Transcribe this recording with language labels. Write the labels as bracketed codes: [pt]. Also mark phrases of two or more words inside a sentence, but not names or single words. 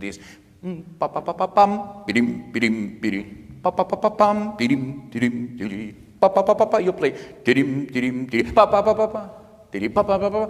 [en] This pa pa pa pa pam, bidim bidim bidim, pa pa pa pa pam, bidim bidim bidim, pa pa pa pa pa. You play bidim bidim bidim, pa pa pa pa pa, bidim pa pa pa pa.